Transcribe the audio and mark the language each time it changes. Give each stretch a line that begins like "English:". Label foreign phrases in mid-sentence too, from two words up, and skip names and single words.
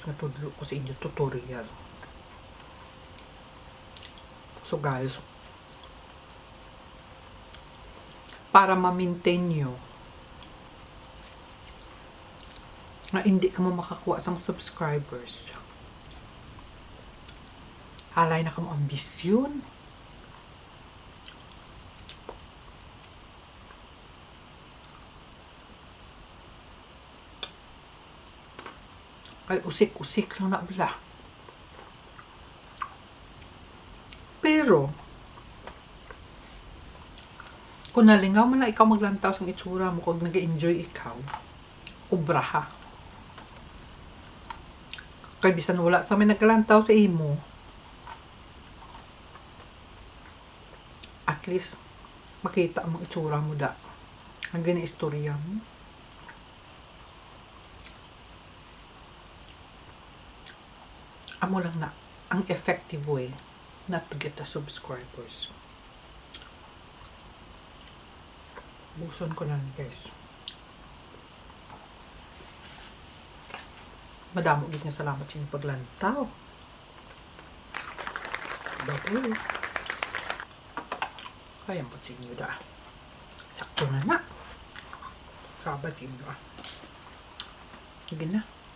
Hiligaynon: Natudlo ko sa inyo tutorial.
English: So guys,
Hiligaynon: para ma-maintain nyo na hindi ka mo makakuha sang subscribers. Halay na ka mo ambisyon. Ay, usik-usik lang na bala. Pero, kung nalingaw mo na ikaw maglantaw sa itsura mo, kung nag-enjoy ikaw, ubra ha. Kaya bisan wala sa may naglantaw sa imo,
English: at least,
Hiligaynon: makita mo itsura mo da. Ang gani-istorya mo. Amo lang na ang
English: effective way not to get the subscribers.
Hiligaynon: Buson ko na guys. Madamo gid nga salamat sa inyong paglantaw. Bye-bye. Kaya mo sa inyo da. Sakto na na. Sabat inyo Sige na.